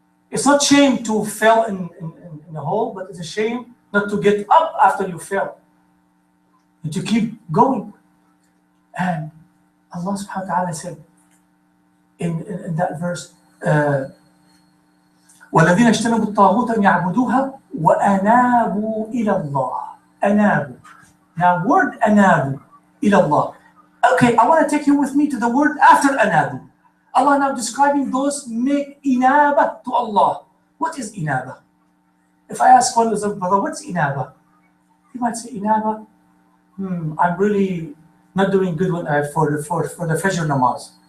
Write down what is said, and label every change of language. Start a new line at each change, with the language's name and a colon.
English: It's not shame to fail in a hole, but it's a shame not to get up after you fail. And to keep going. And Allah subhanahu wa ta'ala said in that verse,
Arabic: وَالَّذِينَ اجْتَنَبُوا الطَّاغُوتَ أَنْ يَعْبُدُوهَا وَأَنَابُوا إِلَى اللَّهِ. أَنَابُوا.
English: Now word
Arabic: أَنابُوا إِلَى اللَّهِ.
English: Okay, I want to take you with me to the word after أَنابُوا. Allah now describing those make inaba to Allah. What is inaba? If I ask one brother, what's inaba? He might say inaba. I'm really not doing good for the Fajr namaz.